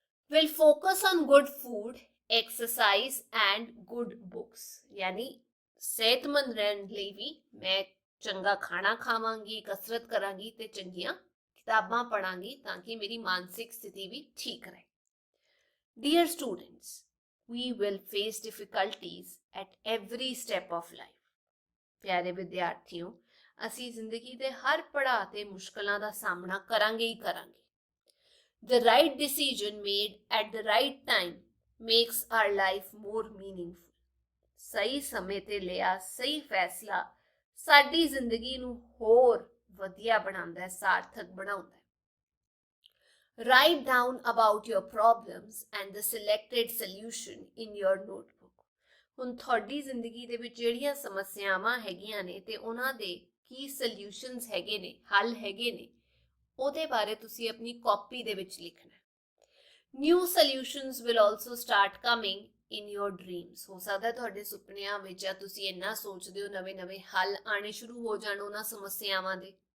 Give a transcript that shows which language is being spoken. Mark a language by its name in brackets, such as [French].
[English] will focus on good food, exercise and good books, [Punjabi] ਯਾਨੀ ਸਿਹਤਮੰਦ ਰਹਿਣ ਲਈ ਵੀ ਮੈਂ ਚੰਗਾ ਖਾਣਾ ਖਾਵਾਂਗੀ, ਕਸਰਤ ਕਰਾਂਗੀ ਤੇ ਚੰਗੀਆਂ ਕਿਤਾਬਾਂ ਪੜਾਂਗੀ ਤਾਂ ਕਿ ਮੇਰੀ ਮਾਨਸਿਕ ਸਥਿਤੀ ਵੀ ਠੀਕ ਰਹੇ। [English] Dear students, we will face difficulties at every step of life. [Punjabi] ਪਿਆਰੇ ਵਿਦਿਆਰਥੀਓ, ਅਸੀਂ ਜ਼ਿੰਦਗੀ ਦੇ ਹਰ ਪੜਾਅ ਤੇ ਮੁਸ਼ਕਲਾਂ ਦਾ ਸਾਹਮਣਾ ਕਰਾਂਗੇ ਹੀ ਕਰਾਂਗੇ। [English] The right decision made at the right time makes our life more meaningful. [Punjabi] ਸਹੀ ਸਮੇਂ ਤੇ ਲਿਆ ਸਹੀ ਫੈਸਲਾ ਸਾਡੀ ਜ਼ਿੰਦਗੀ ਨੂੰ ਹੋਰ ਵਧੀਆ ਬਣਾਉਂਦਾ ਹੈ, ਸਾਰਥਕ ਬਣਾਉਂਦਾ ਹੈ। [English] Write down about your problems and the selected solution in your notebook. [Punjabi] ਹੁਣ ਤੁਹਾਡੀ ਜ਼ਿੰਦਗੀ ਦੇ ਵਿੱਚ ਜਿਹੜੀਆਂ ਸਮੱਸਿਆਵਾਂ ਹੈਗੀਆਂ ਨੇ ਤੇ ਉਹਨਾਂ ਦੇ ਕੀ ਸੋਲਿਊਸ਼ਨਸ ਹੈਗੇ ਨੇ, ਹੱਲ ਹੈਗੇ ਨੇ, ਉਹਦੇ ਬਾਰੇ ਤੁਸੀਂ ਆਪਣੀ ਕਾਪੀ ਦੇ ਵਿੱਚ ਲਿਖਣਾ। [English] New solutions will also start coming in your dreams. [Punjabi] ਹੋ ਸਕਦਾ ਤੁਹਾਡੇ ਸੁਪਨਿਆਂ ਵਿੱਚ ਜਾਂ ਤੁਸੀਂ ਇੰਨਾ ਸੋਚਦੇ ਹੋ ਨਵੇਂ ਹੱਲ ਆਣੇ ਸ਼ੁਰੂ ਹੋ ਜਾਣ ਉਹਨਾਂ ਸਮੱਸਿਆਵਾਂ ਦੇ।